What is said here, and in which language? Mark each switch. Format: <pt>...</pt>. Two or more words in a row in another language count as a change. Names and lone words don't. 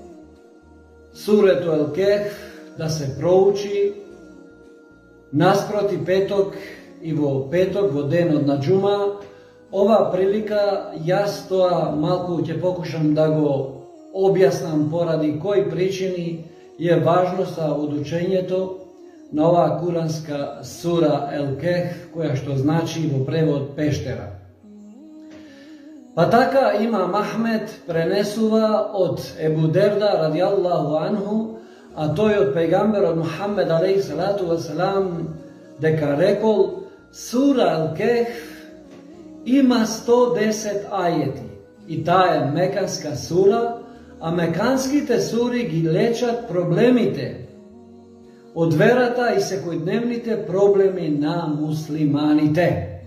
<mk>сурето Ел-Кехф да се проучи наспроти петок и во петок, во денот на џума, оваа прилика јас тоа малку ќе покушам да го објаснам поради кои причини е важноста од учењето на оваа куранска сура Ел-Кехф, која што значи во превод пештера. Па така Имам Ахмед пренесува од Ебу Дерда</mk> <ar>رضي الله عنه,</ar> <mk>а тој од пејгамберот Мухаммед</mk> <ar>عليه الصلاة والسلام</ar> <mk>дека рекол сура Ел-Кехф има 110 ајети и таа е меканска сура, а меканските сури ги лечат проблемите од верата и секојдневните проблеми на муслиманите.</mk>